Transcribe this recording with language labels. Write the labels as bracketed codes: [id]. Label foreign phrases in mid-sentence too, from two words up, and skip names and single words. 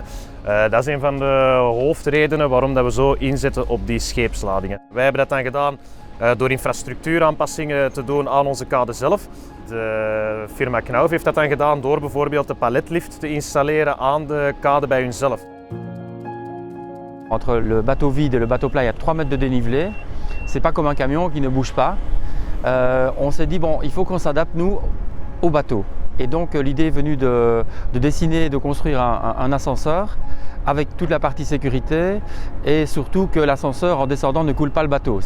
[nl] Dat is een van de hoofdredenen waarom dat we zo inzetten op die scheepsladingen. Wij hebben dat dan gedaan door infrastructuuraanpassingen te doen aan onze kade zelf. De firma Knauf heeft dat dan gedaan door bijvoorbeeld de paletlift te installeren aan de kade bij hunzelf. [fr] Entre le bateau vide et le bateau plat, il y a 3 mètres de dénivelé. C'est pas comme un camion qui ne bouge pas. On s'est dit, bon, il faut qu'on s'adapte, nous, au bateau. Et donc l'idée est venue de dessiner et de construire un ascenseur avec toute la partie sécurité et surtout que l'ascenseur en descendant ne coule pas le bateau.